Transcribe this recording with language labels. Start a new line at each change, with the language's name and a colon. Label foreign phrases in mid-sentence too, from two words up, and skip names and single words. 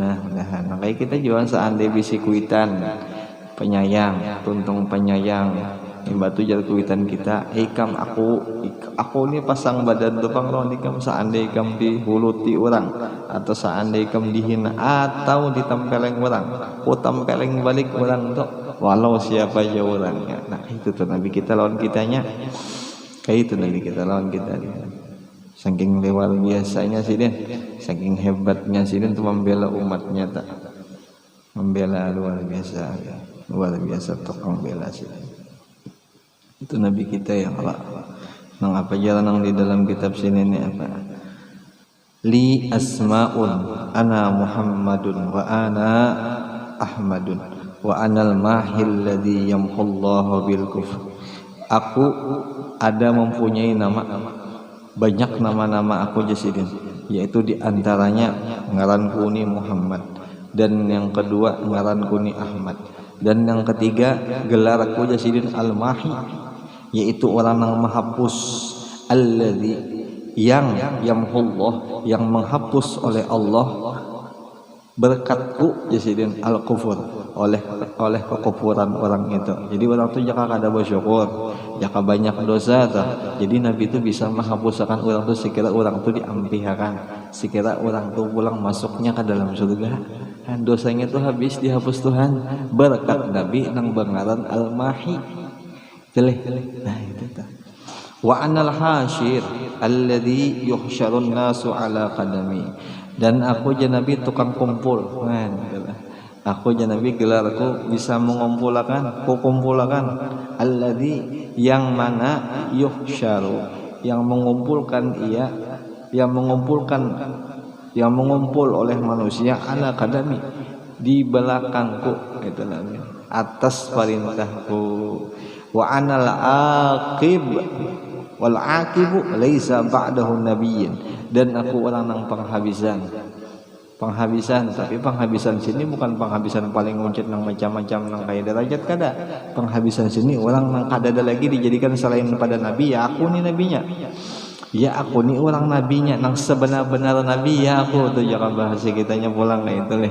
Banjar: Nah mudahan makanya kita jual seandai bisi kuitan penyayang, tuntung penyayang batu jar kuitan kita, ikam aku ini pasang badan tepang lawan ikam seandai ikam dihuluti orang, atau seandai ikam dihina atau ditempeleng orang, ku tempeleng balik orang tuh walau siapa aja orangnya. Nah itu tuh Nabi kita lawan kitanya, kayak itu Nabi kita lawan kita. Saking luar biasanya sih deh, saking hebatnya sih deh untuk membela umatnya tak, membela luar biasa tukang bela sih. Itu Nabi kita yang Allah. Nang apa jalan nang di dalam kitab sini ini apa?
Arabic: لي أسماء أنا محمد وأنا أحمد وأنا الماحي الذي يمحو الله بي الكفر.
Banjar: Aku ada mempunyai nama, banyak nama-nama aku jasidin, yaitu diantaranya ngaranku ni Muhammad, dan yang kedua ngaranku ni Ahmad, dan yang ketiga gelarku jasidin al-mahi, yaitu orang yang menghapus, alladzi yang yamhullah, yang menghapus oleh Allah berkatku jasidin al-kufur, oleh kekufuran orang itu. Jadi orang itu jika kada bersyukur, jika banyak dosa tuh, jadi Nabi itu bisa menghapuskan orang itu sekira orang itu diampihakan, sekira orang itu pulang masuknya ke dalam surga, dan dosanya itu habis dihapus Tuhan berkat Nabi nang bengaran al-mahi. Nah itu tuh.
Arabic: وأنا الحاشر الذي يحشر الناس على قدمي,
Banjar: dan aku je Nabi tukang kumpul. Aku je Nabi gelarku bisa mengumpulkan, alladzi yang mana yuhsyaru, yang mengumpulkan ia, yang mengumpul oleh manusia
Arabic: على قدمي,
Banjar: di belakangku, itu namanya atas perintahku.
Arabic: وأنا العاقب والعاقب ليس بعده نبي,
Banjar: dan aku orang nang penghabisan, penghabisan, tapi penghabisan sini bukan penghabisan paling nguncit nang macam-macam nang kayak derajat kada. Penghabisan sini orang nang kada ada lagi dijadikan selain pada nabi, ya aku nih nabinya. Ya aku nih orang nabinya nang sebenar-benar nabi, ya aku tuh jangan bahasa kitanya pulang kayak itu leh.